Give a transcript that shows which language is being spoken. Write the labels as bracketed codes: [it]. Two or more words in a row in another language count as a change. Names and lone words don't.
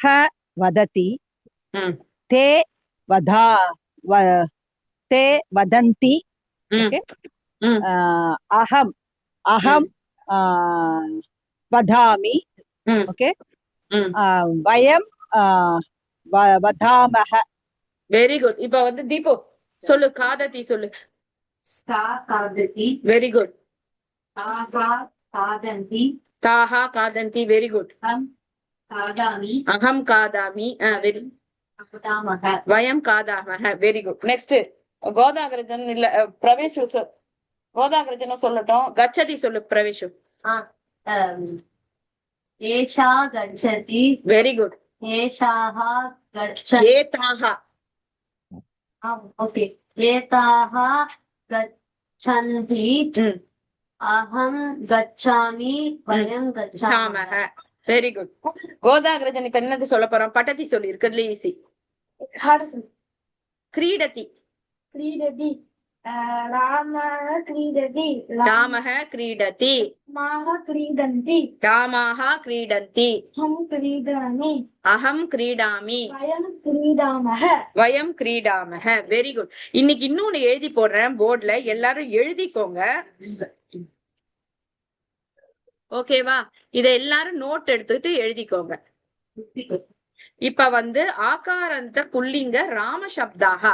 [sa] वदति, ते वदन्ति, अहं वदामि, ஓகே, वयं वदामः. [en] very good. [ta] இப்ப வந்து தீபு சொல்லு. காததி சொல்லு. [en] very good. [sa] ताः खादन्ति. [en] very good. [sa] अहं खादामि. வெரி खादामः वयं खादामः. [en] very good. [ta] நெக்ஸ்ட் கோதாகிரஜன் இல்ல பிரவேஷ் கோதாகிரஜன சொல்லட்டும். கச்சதி சொல்லு பிரவேஷு. [sa] एषा गच्छति [en] very good. [sa] एषाः गच्छन्ति ஏதாக. ओके एताः गच्छन्ति अहं गच्छामि वयं गच्छामः [en] very good. [ta] கோதாகிரஜன் இப்ப என்னது சொல்ல போறோம்? பட்டதி சொல்லி இருக்கிறதுல ஈஸி. கிரீடதி. [sa] क्रीडति रामः क्रीडति रामः क्रीडति. रामाः क्रीडन्ति रामाः क्रीडन्ति. अहं क्रीडामि अहं क्रीडामि. वयं क्रीडामः वयं क्रीडामः. [en] very good. [ta] இன்னைக்கு இன்னொன்னு எழுதி போடுறேன் போர்ட்ல, எல்லாரும் எழுதிக்கோங்க. ஓகேவா? இத எல்லாரும் நோட் எடுத்துட்டு எழுதிக்கோங்க. [sa] இப்ப आकारान्त पुल्लिङ्ग राम शब्दः.